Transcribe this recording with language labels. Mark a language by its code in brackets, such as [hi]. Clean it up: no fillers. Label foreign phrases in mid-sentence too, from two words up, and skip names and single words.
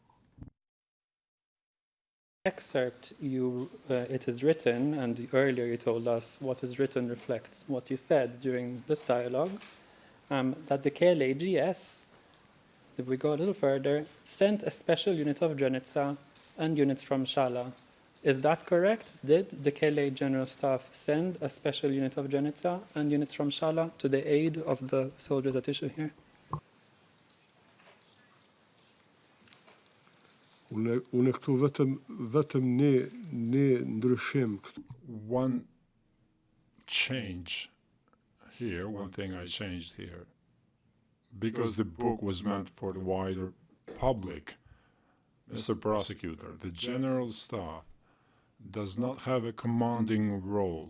[en] Excerpt, it is written, and earlier you told us what is written reflects what you said during this dialogue, that the KLAGS, if we go a little further, sent a special unit of Drenica and units from Shala. Is that correct? Did the KLA General Staff send a special unit of Drenica and units from Shala to the aid of the soldiers at issue here? [sq] Unë këtu vetëm ne ndryshim. [en] One change here, one thing I changed here, because the book was meant for the wider public, Mr. Prosecutor, the General Staff does not have a commanding role.